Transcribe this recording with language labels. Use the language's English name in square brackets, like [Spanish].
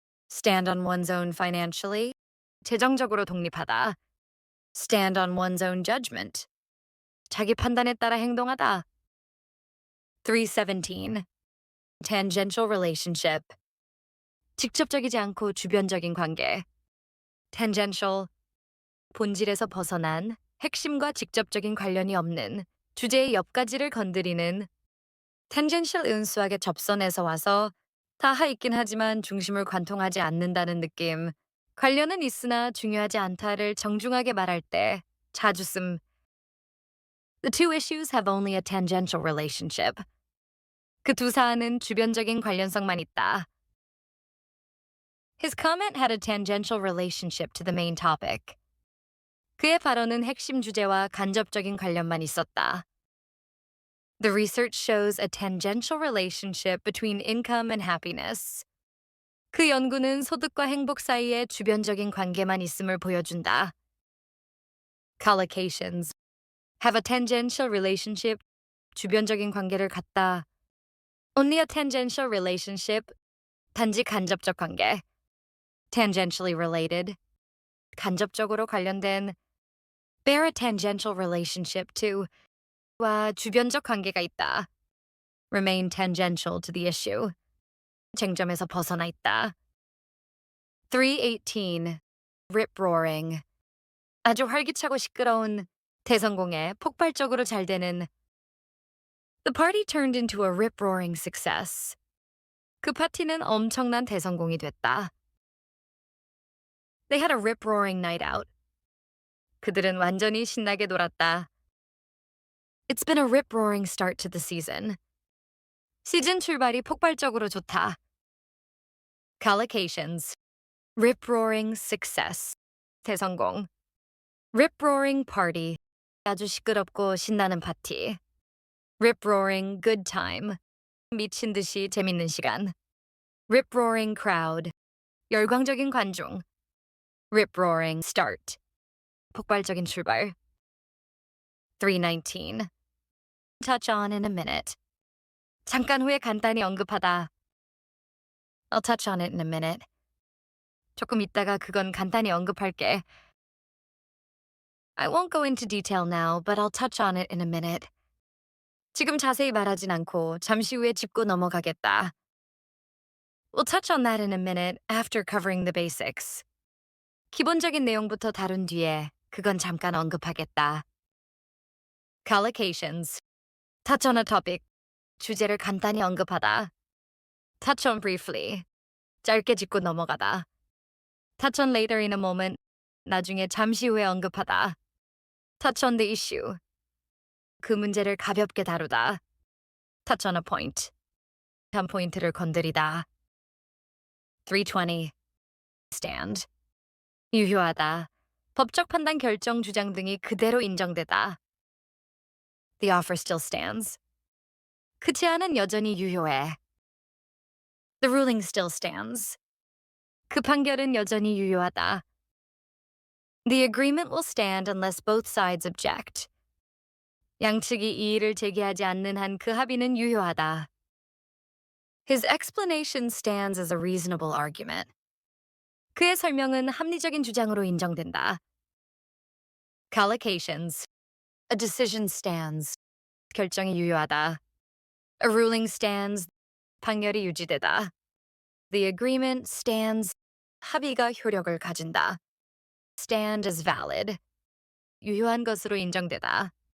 [English] Stand on one's own financially. [Korean] 재정적으로 독립하다. [English] Stand on one's own judgment. [Korean] 자기 판단에 따라 행동하다. [English] 317. Tangential relationship. [Korean] 직접적이지 않고 주변적인 관계. [English] Tangential. [Korean] 본질에서 벗어난, 핵심과 직접적인 관련이 없는, 주제의 옆가지를 건드리는. Tangential 은수학의 접선에서 와서 다하 있긴 하지만 중심을 관통하지 않는다는 느낌. 관련은 있으나 중요하지 않다를 정중하게 말할 때 자주 씀. [English] The two issues have only a tangential relationship. [Korean] 그 두 사안은 주변적인 관련성만 있다. [English] His comment had a tangential relationship to the main topic. [Korean] 그의 발언은 핵심 주제와 간접적인 관련만 있었다. [English] The research shows a tangential relationship between income and happiness. [Korean] 그 연구는 소득과 행복 사이에 주변적인 관계만 있음을 보여준다. [English] Collocations. Have a tangential relationship. [Korean] 주변적인 관계를 갖다. [English] Only a tangential relationship. [Korean] 단지 간접적 관계. [English] Tangentially related. [Korean] 간접적으로 관련된. [English] Bear a tangential relationship to. [Korean] 와 주변적 관계가 있다. [English] Remain tangential to the issue. [Korean] 쟁점에서 벗어나 있다. 318. [English] Rip-roaring. [Korean] 아주 활기차고 시끄러운 대성공에 폭발적으로 잘 되는. [English] The party turned into a rip-roaring success. [Korean] 그 파티는 엄청난 대성공이 됐다. [English] They had a rip-roaring night out. [Korean] 그들은 완전히 신나게 놀았다. [English] It's been a rip-roaring start to the season. [Korean] 시즌 출발이 폭발적으로 좋다. [English] Collocations. Rip-roaring success. [Korean] 대성공. [English] Rip-roaring party. [Korean] 아주 시끄럽고 신나는 파티. [English] Rip-roaring good time. [Korean] 미친 듯이 재밌는 시간. [English] Rip-roaring crowd. [Korean] 열광적인 관중. [English] Rip-roaring start. [Korean] 폭발적인 출발. 319. [English] Touch on in a minute. [Korean] 잠깐 후에 간단히 언급하다. [English] I'll touch on it in a minute. [Korean] 조금 있다가 그건 간단히 언급할게. [English] I won't go into detail now, but I'll touch on it in a minute. [Korean] 지금 자세히 말하진 않고 잠시 후에 짚고 넘어가겠다. [English] We'll touch on that in a minute after covering the basics. [Korean] 기본적인 내용부터 다룬 뒤에 그건 잠깐 언급하겠다. [English] Collocations. Touch on a topic. [Korean] 주제를 간단히 언급하다. [English] Touch on briefly. [Korean] 짧게 짚고 넘어가다. [English] Touch on later in a moment. [Korean] 나중에 잠시 후에 언급하다. [English] Touch on the issue. [Korean] 그 문제를 가볍게 다루다. [English] Touch on a point. [Korean] 한 포인트를 건드리다. [English] 320. Stand. [Korean] 유효하다. 법적 판단 결정 주장 등이 그대로 인정되다. [English] The offer still stands. [Korean] 그 제안은 여전히 유효해. [English] The ruling still stands. [Korean] 그 판결은 여전히 유효하다. [English] The agreement will stand unless both sides object. [Korean] 양측이 이의를 제기하지 않는 한 그 합의는 유효하다. [English] His explanation stands as a reasonable argument. [Korean] 그의 설명은 합리적인 주장으로 인정된다. [English] Collocations. A decision stands. [Korean] 결정이 유효하다. [English] A ruling stands. [Korean] 판결이 유지되다. [English] The agreement stands. [Korean] 합의가 효력을 가진다. [English] Stand as valid. [Korean] 유효한 것으로 인정되다.